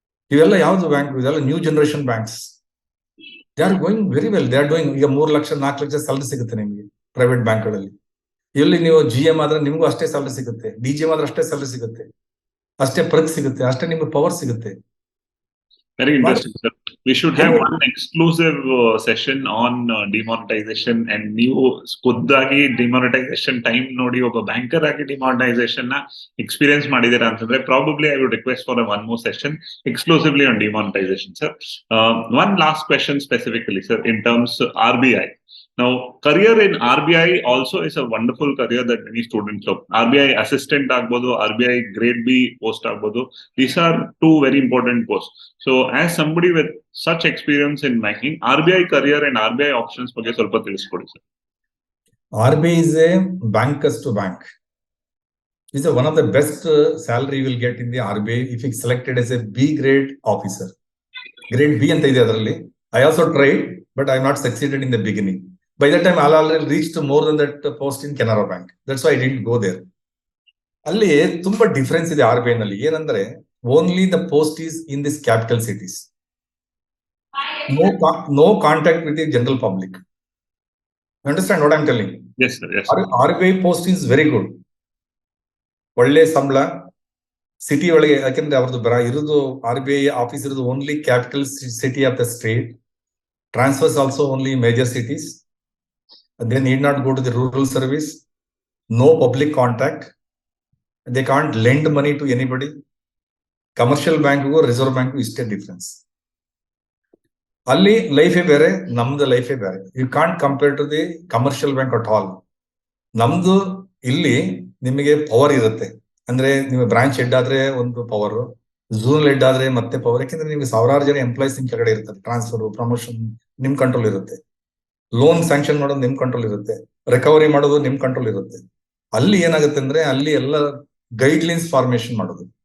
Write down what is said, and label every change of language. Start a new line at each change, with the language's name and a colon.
Kannada: ಇವೆಲ್ಲ ಯಾವ್ದು ಬ್ಯಾಂಕ್? ಇದೆಲ್ಲ new generation banks.
English: They are going very well. They are doing.
Kannada: ಈಗ 3 ಲಕ್ಷ 4 ಲಕ್ಷ ಸ್ಯಾಲರಿ ಸಿಗುತ್ತೆ ನಿಮಗೆ ಪ್ರೈವೇಟ್ ಬ್ಯಾಂಕ್ಗಳಲ್ಲಿ. ಇಲ್ಲಿ ನೀವು GM ಆದ್ರೆ ನಿಮ್ಗೂ ಅಷ್ಟೇ ಸ್ಯಾಲರಿ ಸಿಗುತ್ತೆ, DGM ಆದ್ರೆ ಅಷ್ಟೇ ಸ್ಯಾಲರಿ ಸಿಗುತ್ತೆ, ಅಷ್ಟೇ ಪರ್ಕ್ ಸಿಗುತ್ತೆ, ಅಷ್ಟೇ ನಿಮ್ಗೆ ಪವರ್ ಸಿಗುತ್ತೆ.
English: Very interesting, sir. We should have one exclusive session on demonetization and
Kannada: ನೀವು ಖುದ್ದಾಗಿ demonetization time ನೋಡಿ ಒಬ್ಬ ಬ್ಯಾಂಕರ್ ಆಗಿ demonetization ನ ಎಕ್ಸ್ಪೀರಿಯನ್ಸ್ ಮಾಡಿದ್ದೀರಾ ಅಂತಂದ್ರೆ
English: probably I would request for one more session exclusively on demonetization, sir. One last question specifically, sir, in terms of RBI. Now, career in RBI also is a wonderful career that many students look.
Kannada: RBI assistant agbodu, RBI grade B post agbodu.
English: These are two very important posts. So, as somebody with such experience in banking, RBI career and RBI options
Kannada: ಬಗ್ಗೆ ಸ್ವಲ್ಪ ತಿಳಿಸ್ಕೊಡಿ
English: sir. RBI is a bankers to bank. This is one of the best salary you will get in the RBI if it's selected as a B grade officer.
Kannada: Grade B ಅಂತ ಇದೆ ಅದರಲ್ಲಿ.
English: I also tried, but I have not succeeded in the beginning. By that time, I already reached more than that post in Canara Bank. That's why I didn't go there.
Kannada: ಅಲ್ಲಿ ತುಂಬಾ difference ಇದೆ RBI ನಲ್ಲಿ.
English: ಏನಂದ್ರೆ only the post is in these capital cities. No contact with the general public. You understand what I'm telling? Yes, sir. Yes. RBI post is very good.
Kannada: ಒಳ್ಳೆ ಸಂಬಳ, city ಒಳಗೆ.
English: ಯಾಕಂದ್ರೆ ಅವ್ರದ್ದು ಇರೋದು RBI ಆಫೀಸ್ ಇರೋದು only capital city of the state. Transfers also only major cities. They need not go to the rural service. No public contact. They can't lend money to anybody. Commercial bank go, reserve bank is a difference.
Kannada: Ali life ಬೇರೆ, ನಮ್ದು life ಬೇರೆ.
English: You can't compare to the commercial bank at all.
Kannada: ನಮ್ದು ಇಲ್ಲಿ ನಿಮಗೆ power ಇರುತ್ತೆ. ಅಂದ್ರೆ ನೀವು branch head ಆದ್ರೆ ಒಂದು ಪವರ್, ಝೋನಲ್ ಹೆಡ್ ಆದ್ರೆ ಮತ್ತೆ ಪವರ್. ಯಾಕಂದ್ರೆ ನಿಮ್ಗೆ ಸಾವಿರಾರು ಜನ ಎಂಪ್ಲಾಯ್ಸ್ ನಿಮ್ ಕೆಳಗಡೆ ಇರ್ತಾರೆ. ಟ್ರಾನ್ಸ್ಫರ್, ಪ್ರಮೋಷನ್ ನಿಮ್ ಕಂಟ್ರೋಲ್ ಇರುತ್ತೆ. ಲೋನ್ ಸ್ಯಾಂಕ್ಷನ್ ಮಾಡೋದು ನಿಮ್ ಕಂಟ್ರೋಲ್ ಇರುತ್ತೆ. ರಿಕವರಿ ಮಾಡೋದು ನಿಮ್ ಕಂಟ್ರೋಲ್ ಇರುತ್ತೆ. ಅಲ್ಲಿ ಏನಾಗುತ್ತೆ ಅಂದ್ರೆ ಅಲ್ಲಿ ಎಲ್ಲ ಗೈಡ್ಲೈನ್ಸ್ ಫಾರ್ಮೇಶನ್ ಮಾಡೋದು.